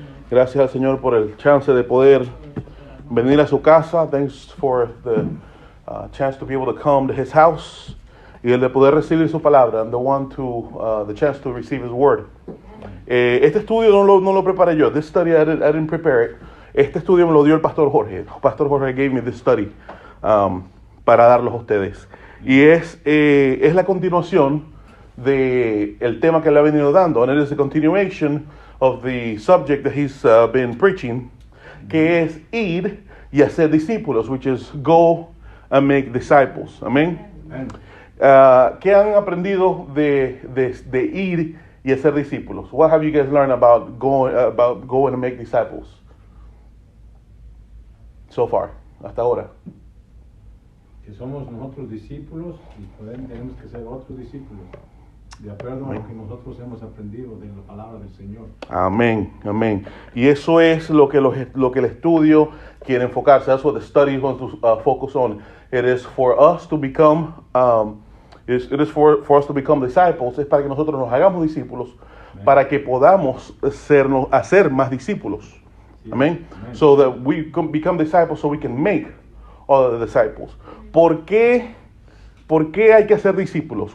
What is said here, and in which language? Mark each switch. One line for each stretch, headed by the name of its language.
Spanish: Gracias al Señor por el chance de poder venir a su casa.
English: Thanks for the chance to be able to come to His house.
Spanish: Y el de poder recibir su palabra.
English: And the chance to receive His word.
Spanish: Este estudio no lo preparé yo.
English: This study I didn't prepare it.
Spanish: Este estudio me lo dio el Pastor Jorge.
English: Pastor Jorge gave me this study
Spanish: para darlos a ustedes. Y es la continuación de el tema que le ha venido dando.
English: And it is a continuation of the subject that he's been preaching,
Spanish: que es ir y hacer discípulos,
English: which is go and make disciples.
Spanish: Amén. ¿Qué han aprendido de ir y hacer discípulos?
English: What have you guys learned about going and make disciples so far,
Spanish: hasta ahora? Que somos nosotros discípulos y tenemos que ser otros discípulos, de acuerdo a lo que nosotros hemos aprendido de la palabra del Señor. Amén, amén. Y eso es lo que el estudio quiere enfocarse.
English: That's what the study wants to focus on. It is for us to become, it is for us to become disciples.
Spanish: Es para que nosotros nos hagamos discípulos, amén, para que podamos hacer más discípulos. Sí. Amén.
English: So that we become disciples, so we can make other disciples.
Spanish: ¿Por qué hay que hacer discípulos?